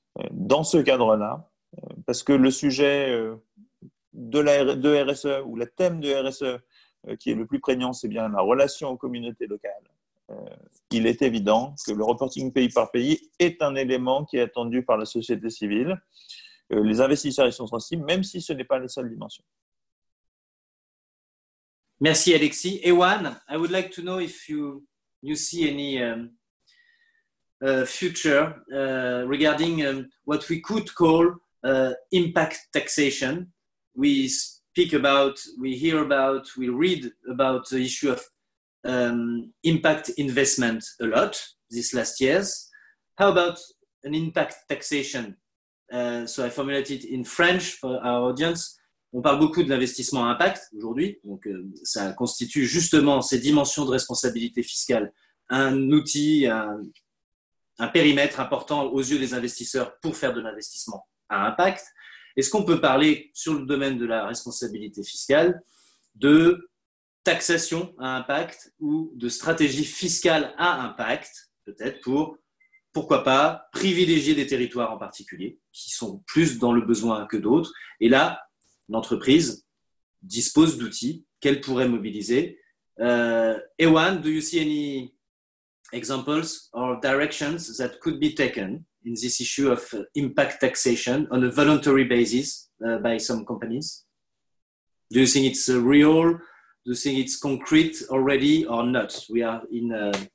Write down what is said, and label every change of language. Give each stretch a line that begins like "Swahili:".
French: Dans ce cadre-là, parce que le sujet de RSE ou le thème de RSE qui est le plus prégnant, c'est bien la relation aux communautés locales. Il est évident que le reporting pays par pays est un élément qui est attendu par la société civile. Les investisseurs y sont sensibles, même si ce n'est pas la seule dimension. Merci Alexis.
English: Ewan, I would like to know if you see any future regarding what we could call impact taxation. We hear about, we read about the issue of impact investment a lot these last years. How about an impact taxation? So I formulated in French for our audience.
French: On parle beaucoup de l'investissement à impact aujourd'hui, donc ça constitue justement ces dimensions de responsabilité fiscale un outil, un périmètre important aux yeux des investisseurs pour faire de l'investissement à impact. Est-ce qu'on peut parler sur le domaine de la responsabilité fiscale de taxation à impact ou de stratégie fiscale à impact, peut-être pourquoi pas, privilégier des territoires en particulier qui sont plus dans le besoin que d'autres. Et là, l'entreprise dispose d'outils qu'elle pourrait mobiliser.
English: Ewan, do you see any examples or directions that could be taken in this issue of impact taxation on a voluntary basis by some companies? Do you think it's real? Do you think it's concrete already or not? We are in